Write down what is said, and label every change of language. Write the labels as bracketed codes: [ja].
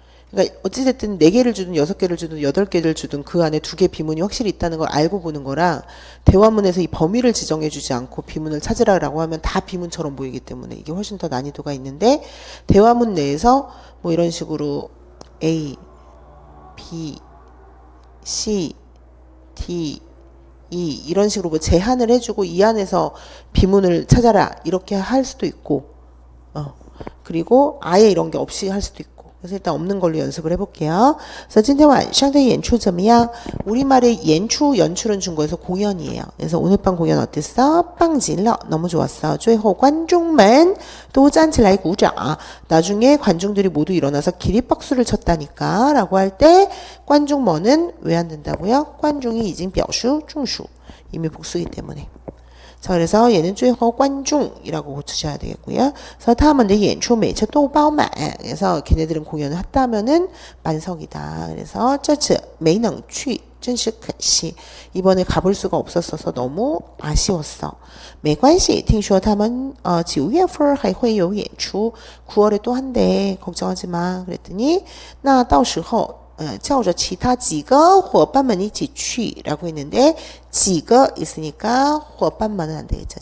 [ko] 그러니까 어찌됐든 4개를 주든 6개를 주든 8개를 주든 그 안에 2개 비문이 확실히 있다는 걸 알고 보는 거라 대화문에서 이 범위를 지정해 주지 않고 비문을 찾으라고 하면 다 비문처럼 보이기 때문에 이게 훨씬 더 난이도가 있는데 대화문 내에서 뭐 이런 식으로 A, B, C, D, E 이런 식으로 뭐 제한을 해주고 이 안에서 비문을 찾아라 이렇게 할 수도 있고 그리고 아예 이런 게 없이 할 수도 있고 그래서 일단 없는 걸로 연습을 해볼게요. 그래서 [zh] 今天晚上的演出怎么样? [ko] 우리말의 연출, 연출은 중국에서 공연이에요. 그래서 오늘 밤 공연 어땠어? [zh] 棒极了, [ko] 너무 좋았어. [zh] 最后观众们都站起来鼓掌. [ko] 나중에 관중들이 모두 일어나서 기립박수를 쳤다니까 라고 할 때 관중먼은 왜 안 된다고요? 관중이 이제 [zh] 表示中属 [ko] 이미 복수이기 때문에. 자, 그래서 얘는 [zh] 最后观众 [ko] 이라고 고치셔야 되겠고요. 그래서 [zh] 他们的演出每次都包满. [ko] 그래서 걔네들은 공연을 했다면은 만석이다. 그래서 [zh] 这次没能去真是可惜. [ko] 이번에 가볼 수가 없었어서 너무 아쉬웠어. [zh] 没关系听说他们9月份还会有演出 [ko] 9월에 또 한대. 걱정하지 마. 그랬더니 [zh] 那到时候叫着其他几个伙伴们一起去 [ko] 라고 했는데 几个 있으니까伙伴만은 안 되겠죠.